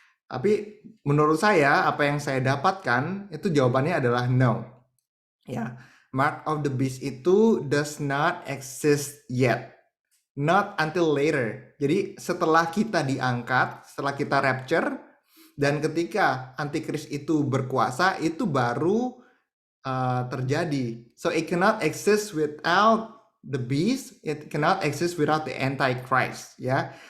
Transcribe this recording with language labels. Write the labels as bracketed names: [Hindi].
[Indonesian] Tapi menurut saya apa yang saya dapatkan itu jawabannya adalah [English] no. Ya, mark of the beast [Indonesian] itu [English] does not exist yet. Not until later. [Indonesian] Jadi setelah kita diangkat, setelah kita rapture, dan ketika antikris itu berkuasa, itu baru terjadi. [English] So it cannot exist without the beast, it cannot exist without the antichrist, ya.